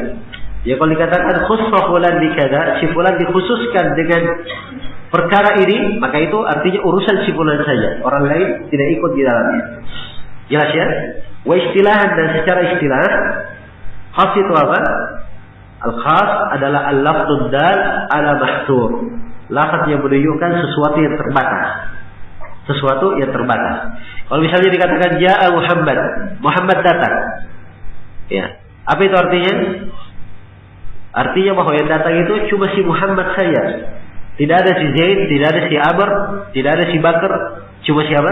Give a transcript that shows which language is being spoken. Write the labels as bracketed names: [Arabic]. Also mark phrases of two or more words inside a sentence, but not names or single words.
[Indonesian] Ya kalau dikatakan [Arabic] خص فلان بكذا, [Indonesian] si fulan dikhususkan dengan perkara ini, maka itu artinya urusan si fulan saja, orang lain tidak ikut di dalamnya. Jelas ya? [Arabic] واصطلاحا, [Indonesian] dan secara istilah khas itu apa? [Arabic] الخاص [Indonesian] adalah [Arabic] اللفظ الدال على محصور. [Indonesian] Lafaz yang menunjukkan sesuatu yang terbatas. Sesuatu yang terbatas. Kalau misalnya dikatakan [Arabic] جاء محمد, [Indonesian] Muhammad datang. Ya. Apa itu artinya? Artinya bahwa yang datang itu cuma si Muhammad saja. Tidak ada si Zaid, tidak ada si Amr, tidak ada si Bakar, cuma siapa?